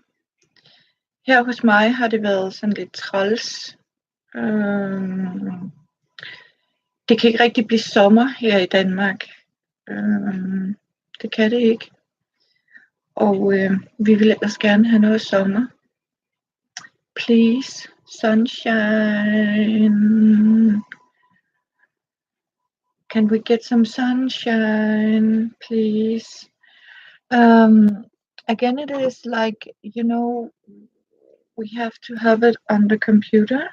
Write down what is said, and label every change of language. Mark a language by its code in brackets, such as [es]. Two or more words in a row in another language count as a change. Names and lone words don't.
[da] Her hos mig har det været sådan lidt træls. Det kan ikke rigtig blive sommer her i Danmark. Det kan det ikke. Og vi vil ellers gerne have noget sommer. [en] Please, sunshine. Can we get some sunshine, please? Again, it is like, we have to have it on the computer.